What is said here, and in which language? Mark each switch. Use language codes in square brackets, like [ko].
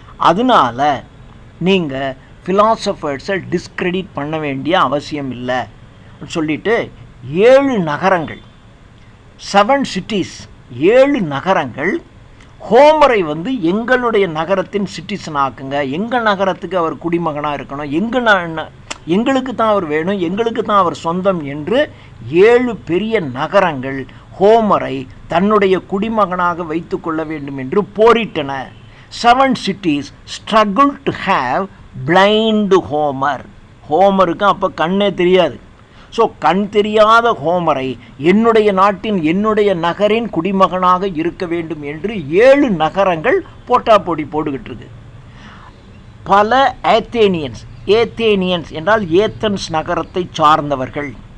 [ta] அதனால நீங்கள் ஃபிலாசபர்ஸை டிஸ்கிரெடிட் பண்ண வேண்டிய அவசியம் இல்லை சொல்லிட்டு 7 நகரங்கள் 7 சிட்டிஸ் 7 நகரங்கள் ஹோமரை எங்களுடைய நகரத்தின் சிட்டிசன் ஆக்குங்க, எங்கள் நகரத்துக்கு அவர் குடிமகனாக இருக்கணும், எங்களுக்கு தான் அவர் வேணும், எங்களுக்கு தான் அவர் சொந்தம் என்று 7 பெரிய நகரங்கள் ஹோமரை தன்னுடைய குடிமகனாக வைத்து கொள்ள வேண்டும் என்று போரிட்டன. [en] 7 cities struggled to have blind Homer. [ta] ஹோமருக்கு அப்போ கண்ணே தெரியாது. ஸோ கண் தெரியாத ஹோமரை என்னுடைய நாட்டின் என்னுடைய நகரின் குடிமகனாக இருக்க வேண்டும் என்று 7 நகரங்கள் போட்டாப்போட்டி போட்டுக்கிட்டு இருக்கு. பல ஏத்தேனியன்ஸ் என்றால் ஏத்தன்ஸ் நகரத்தை சார்ந்தவர்கள்.